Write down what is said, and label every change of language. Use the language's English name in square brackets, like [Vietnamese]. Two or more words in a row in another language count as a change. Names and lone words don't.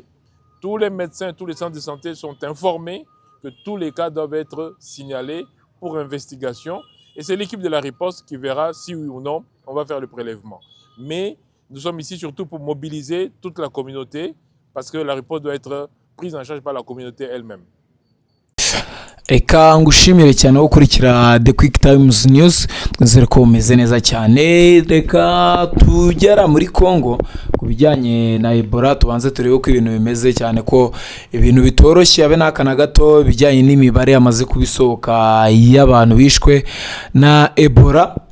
[French] Tous les médecins, tous les centres de santé sont informés que tous les cas doivent être signalés pour investigation. Et c'est l'équipe de la riposte qui verra si oui ou non on va faire le prélèvement. Mais nous sommes ici surtout pour mobiliser toute la communauté parce que la riposte doit être prise en charge par la communauté elle-même. [Kinyarwanda] Reka ngushimire cyane gukurikira The Quick Times News, twizere ko umeze neza cyane. Reka tugera muri Congo ku bijyanye na Ebola, tubanze turebe uko ibintu bimeze, cyane ko ibintu bitoroshye abe n'akana gato bijyanye n'imibare yamaze kubisohoka y'abantu bishwe na Ebola.